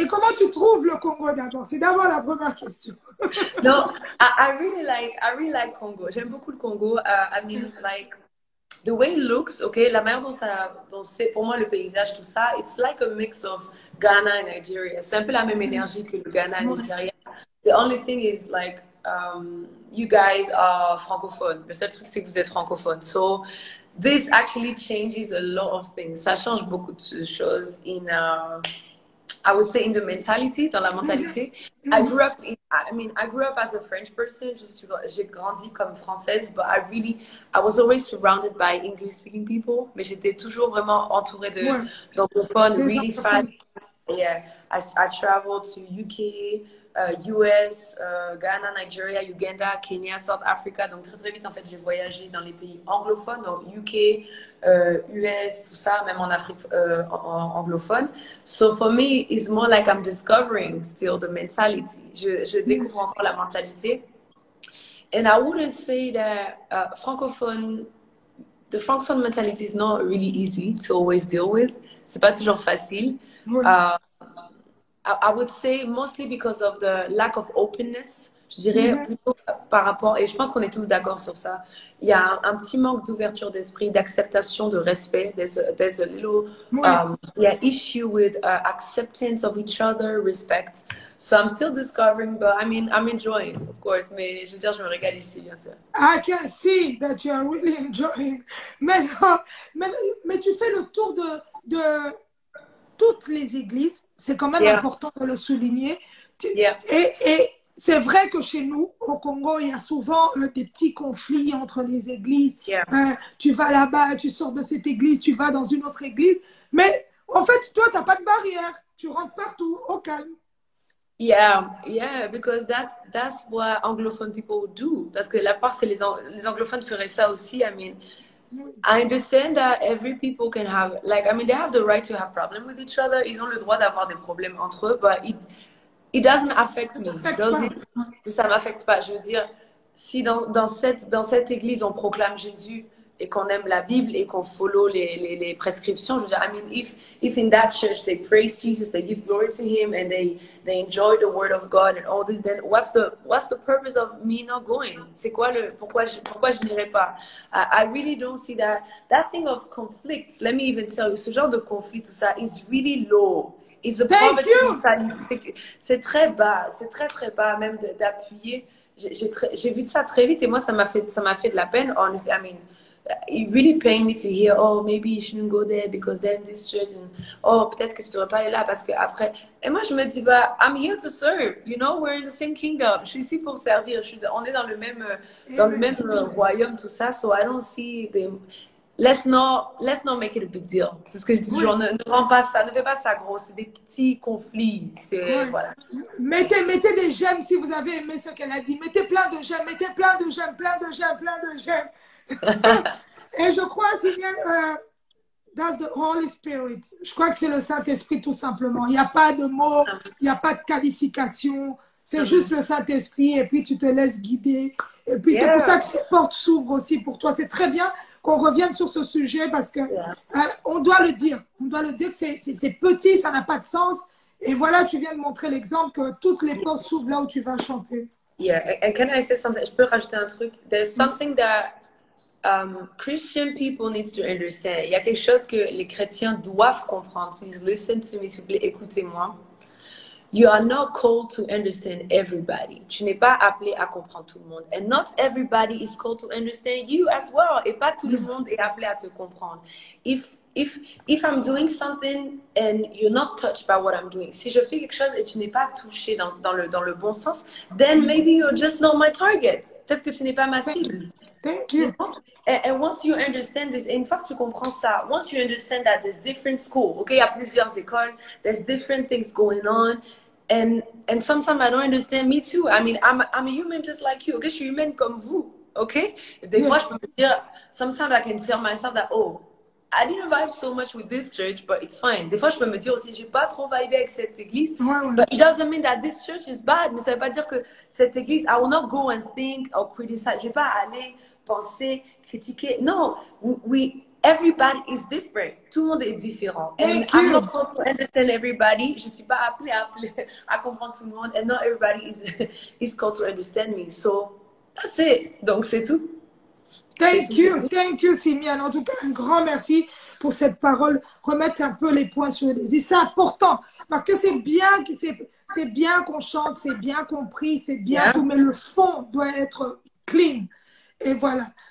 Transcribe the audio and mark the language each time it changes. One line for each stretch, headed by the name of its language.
French: Et comment tu trouves le Congo d'abord? C'est d'abord la première question.
English: No, I really like Congo.
French: J'aime beaucoup le Congo.
English: I mean, like, the way it looks, okay,
French: la manière dont c'est pour moi le paysage, tout ça,
English: it's like a mix of Ghana and Nigeria.
French: C'est un peu la même énergie que le Ghana et le Nigeria.
English: The only thing is like, you guys are francophone.
French: Le seul truc c'est que vous êtes francophone.
English: So this actually changes a lot of things.
French: Ça change beaucoup de choses
English: I would say
French: in the mentality, dans la mentalité.
English: I grew up as a French person.
French: J'ai grandi comme française,
English: but I was always surrounded by English-speaking people.
French: Mais j'étais toujours vraiment entourée d'anglophones,
English: really fast. Yeah, I traveled to UK, US, Ghana, Nigeria, Uganda, Kenya, South Africa.
French: Donc très vite, en fait, j'ai voyagé dans les pays anglophones, donc UK, US, tout ça, même en Afrique anglophone.
English: So for me, it's more like I'm discovering still the mentality.
French: Je découvre encore la mentalité.
English: And I wouldn't say that the francophone mentality is not really easy to always deal with.
French: C'est pas toujours facile.
English: I would say mostly because of the lack of openness.
French: Je dirais plutôt par rapport, et je pense qu'on est tous d'accord sur ça, il y a un petit manque d'ouverture d'esprit, d'acceptation, de respect.
English: There's a little issue with acceptance of each other, respect. So I'm still discovering, but I mean, I'm enjoying, of course.
French: Mais je veux dire, je me régale ici, bien sûr.
English: I can see that you are really enjoying.
French: Mais tu fais le tour de toutes les églises. C'est quand même important de le souligner. Et c'est vrai que chez nous, au Congo, il y a souvent des petits conflits entre les églises. Tu vas là-bas, tu sors de cette église, tu vas dans une autre église. Mais en fait, toi, tu n'as pas de barrière. Tu rentres partout, au calme.
English: Yeah, because that's what anglophone people do.
French: Parce que la part, c'est les anglophones feraient ça aussi.
English: I mean, I understand that every people can have, like, I mean, they have the right to have problems with each other.
French: Ils ont le droit d'avoir des problèmes entre eux,
English: but it doesn't affect me.
French: Ça m'affecte pas. Je veux dire,
English: si dans cette église, on proclame Jésus et qu'on aime la Bible et qu'on follow les prescriptions, je veux dire, I mean, if in that church they praise Jesus, they give glory to Him, and they enjoy the Word of God and all this, then what's the purpose of me not going?
French: C'est quoi pourquoi je n'irai pas?
English: I really don't see that thing of conflicts. Let me even tell you,
French: ce genre de conflit, tout ça,
English: is really low. It's a poverty mentality.
French: C'est très bas, c'est très très bas même d'appuyer. J'ai vu ça très vite et moi ça m'a fait de la peine.
English: Honestly, I mean, it really pained me to hear, oh, maybe you shouldn't go there because then this church, and oh,
French: peut-être que tu devrais pas aller là parce que après. Et moi je me dis, bah,
English: I'm here to serve, you know, we're in the same kingdom.
French: Je suis ici pour servir. On est dans le même royaume, tout ça.
English: So I don't see Let's not make it a big deal.
French: C'est ce que je dis toujours. Ne fais pas ça gros. C'est des petits conflits. Voilà. Mettez des j'aime si vous avez aimé ce qu'elle a dit. Mettez plein de j'aime, plein de j'aime. Et je crois,
English: Sylviane, that's the Holy Spirit.
French: Je crois que c'est le Saint-Esprit tout simplement. Il n'y a pas de mots, il n'y a pas de qualification. C'est juste le Saint-Esprit et puis tu te laisses guider. Et puis c'est pour ça que ces portes s'ouvrent aussi pour toi. C'est très bien qu'on revienne sur ce sujet parce que on doit le dire. On doit le dire que c'est petit, ça n'a pas de sens. Et voilà, tu viens de montrer l'exemple que toutes les portes s'ouvrent là où tu vas chanter.
English: Yeah, and can I say something?
French: Je peux rajouter un truc?
English: There's something that Christian people need to understand.
French: Il y a quelque chose que les chrétiens doivent comprendre.
English: Please listen to me,
French: s'il vous plaît, écoutez-moi.
English: You are not called to understand everybody.
French: Tu n'es pas appelé à comprendre tout le monde.
English: And not everybody is called to understand you as well.
French: Et pas tout le monde est appelé à te comprendre.
English: If I'm doing something and you're not touched by what I'm doing,
French: si je fais quelque chose et tu n'es pas touché dans le bon sens,
English: then maybe you're just not my target.
French: Peut-être que tu n'es pas ma cible.
English: Thank you. And once you understand this,
French: et une fois que tu comprends ça,
English: once you understand that there's different schools, okay,
French: il y a plusieurs écoles,
English: there's different things going on, and sometimes I don't understand, me too. I mean, I'm a human just like you, okay,
French: je suis humaine comme vous,
English: okay?
French: Des fois, je peux me dire,
English: sometimes I can tell myself that, oh, I didn't vibe so much with this church, but it's fine.
French: Des fois, je peux me dire aussi, j'ai pas trop vibé avec cette église.
English: But it doesn't mean that this church is bad.
French: Mais ça veut pas dire que cette église,
English: I will not go and think or criticize.
French: Je vais pas aller penser, critiquer.
English: Non, everybody is different.
French: Tout le monde est différent.
English: And I'm not called to understand everybody.
French: Je suis pas appelée à comprendre tout le monde.
English: And not everybody is called to understand me. So, that's it.
French: Donc, c'est tout.
English: Thank you, Simiane.
French: En tout cas, un grand merci pour cette parole. Remettre un peu les points sur les i. C'est important parce que c'est bien qu'on chante, c'est bien compris, c'est bien tout, mais le fond doit être clean. Et voilà.